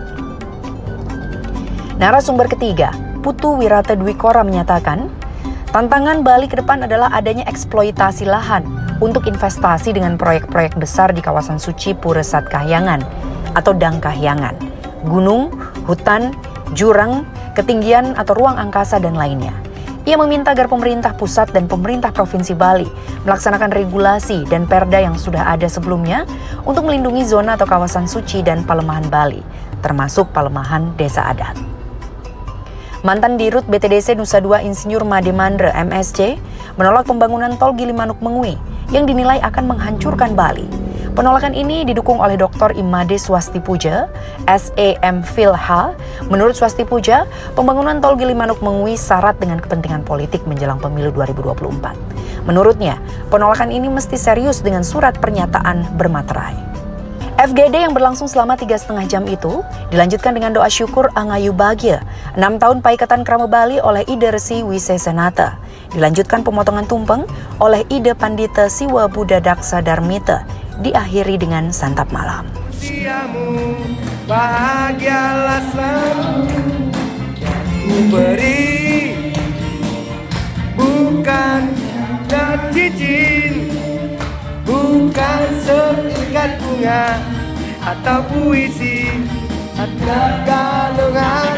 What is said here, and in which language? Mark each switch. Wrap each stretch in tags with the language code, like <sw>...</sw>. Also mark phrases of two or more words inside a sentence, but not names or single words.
<id>Narasumber ketiga, Putu Wirata Dwi Kora menyatakan, tantangan Bali ke depan adalah adanya eksploitasi lahan untuk investasi dengan proyek-proyek besar di kawasan suci Pura Satkahyangan atau Dangkahyangan, gunung, hutan, jurang, ketinggian atau ruang angkasa dan lainnya. Ia meminta agar pemerintah pusat dan pemerintah Provinsi Bali melaksanakan regulasi dan perda yang sudah ada sebelumnya untuk melindungi zona atau kawasan suci dan Palemahan Bali, termasuk Palemahan Desa Adat. Mantan Dirut BTDC Nusa Dua Insinyur Made Mandra MSC menolak pembangunan tol Gilimanuk Mengui yang dinilai akan menghancurkan Bali. Penolakan ini didukung oleh Dr. Imade Swastipuja, SEM Philh. Menurut Swastipuja, pembangunan Tol Gilimanuk Mengwi syarat dengan kepentingan politik menjelang pemilu 2024. Menurutnya, penolakan ini mesti serius dengan surat pernyataan bermaterai. FGD yang berlangsung selama 3,5 jam itu dilanjutkan dengan doa syukur Angayu Bagya 6 tahun Paikatan Krama Bali oleh Ida Resi Wisesenata. Dilanjutkan pemotongan tumpeng oleh Ida Pandita Siwa Buddha Daksa Darmita, diakhiri dengan santap malam. Usiamu bahagialah selalu ku beri, bukan dan cincin, bukan seikat bunga atau puisi atau galungan.</id>